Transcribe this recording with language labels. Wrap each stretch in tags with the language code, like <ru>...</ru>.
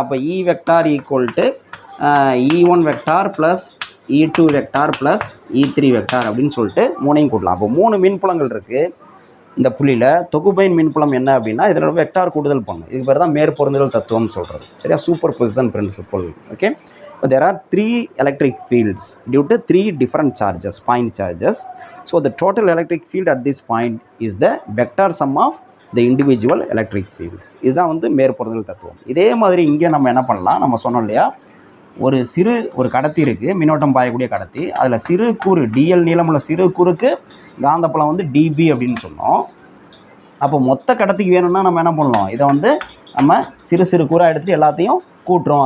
<ta>அப்போ E vector equal to E1 vector plus E2 vector plus E3 vector அப்படின்னு சொல்லிட்டு மூணையும் கூட்டலாம். அப்போ 3 மின்புலங்கள் இருக்குது இந்த புள்ளியில். தொகுபயன் மின்புலம் என்ன அப்படின்னா இதில் வெக்டார் கூடுதல் பண்ணணும். இதுக்கு பேர் தான் மேற்பொருந்துதல் தத்துவம்னு சொல்கிறது சரியா, super position principal.</ta> <en>Okay, there are 3 electric fields due to 3 different charges, point charges. So the total electric field at this point is the vector sum of the individual electric fields.</en> <ta>இதுதான் வந்து மேற்பொருந்துதல் தத்துவம். இதே மாதிரி இங்கே நம்ம என்ன பண்ணலாம், நம்ம சொன்னோம் இல்லையா, ஒரு கடத்தி இருக்குது, மின்னோட்டம் பாயக்கூடிய கடத்தி. அதில் சிறு கூறு dl நீளமுள்ள சிறு கூறுக்கு காந்தப்புலம் வந்து dB அப்படின்னு சொன்னோம். அப்போ மொத்த கடத்திக்கு வேணும்னா நம்ம என்ன பண்ணலாம், இதை வந்து நம்ம சிறு கூறாக எடுத்துகிட்டு எல்லாத்தையும் கூட்டுறோம்.</ta>